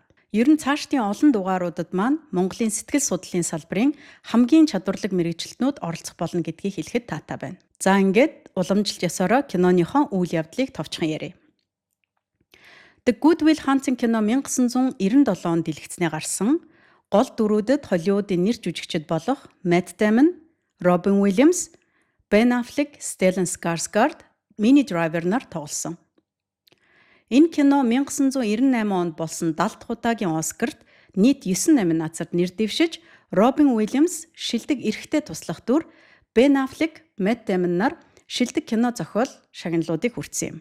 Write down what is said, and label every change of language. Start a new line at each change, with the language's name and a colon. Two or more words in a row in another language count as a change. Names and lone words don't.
Mongolian: Ер нь цаашдын олон дугааруудад маань Монголын сэтгэл судлалын салбарын хамгийн чадварлаг мэргэжилтнүүд оролцох болно гэдгийг хэлэхэд таатай байна. За ингээд уламжилт ёсороо киноныхон үйл явдлыг товчхон ярив. The Good Will Hunting кино 1997 онд дэлгэцнээ гарсан. Гол дүрүүдэд Холливуудын нэр жүжигчид болох Matt Damon, Robin Williams, Ben Affleck, Stellan Skarsgård, Minnie Driver нар тоглосон. Энэ кино 1998 онд болсон 70 дахь удаагийн Оскарт нийт 9 номинацид нэр дэвшиж, Robin Williams шилдэг эрэгтэй туслах дүр, Ben Affleck, Matt Damon нар шилдэг кино зохиол шагналуудыг хүртсэн юм.